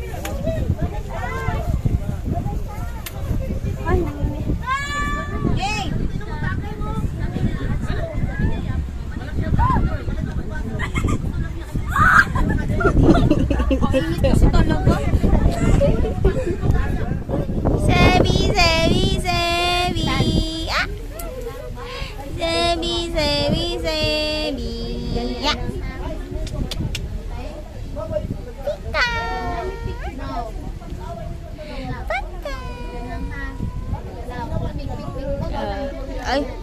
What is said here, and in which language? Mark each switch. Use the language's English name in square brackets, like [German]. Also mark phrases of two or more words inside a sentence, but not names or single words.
[Filipino] Ay, nanginit. Yay! Kasi talaga. Sebi, sebi, sebi. Ah! Sebi, sebi, sebi. Ya. Pika. Pika. Ay.